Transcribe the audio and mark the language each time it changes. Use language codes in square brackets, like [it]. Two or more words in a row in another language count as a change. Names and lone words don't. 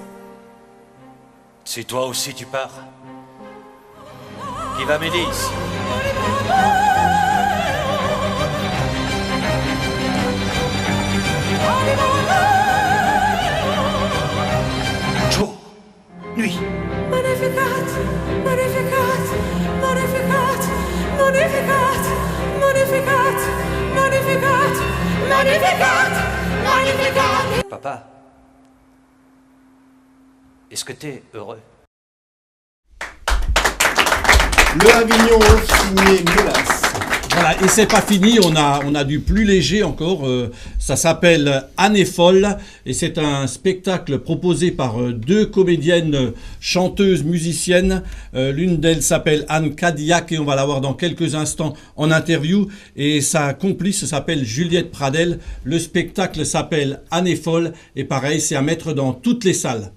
[fr] Si toi aussi tu pars, qui va m'aider ici? Jour, nuit. [la] Magnificat, magnificat, magnificat, magnificat, magnificat, magnificat, magnificat, magnificat. [fr] Papa, est-ce que t'es heureux? Le Avignon signé Mélas. Voilà, et c'est pas fini, on a du plus léger encore, ça s'appelle Année folle, et c'est un spectacle proposé par deux comédiennes, chanteuses, musiciennes, l'une d'elles s'appelle Anne Cadillac, et on va la voir dans quelques instants en interview, et sa complice s'appelle Juliette Pradel, le spectacle s'appelle Année folle, et pareil, c'est à mettre dans toutes les salles.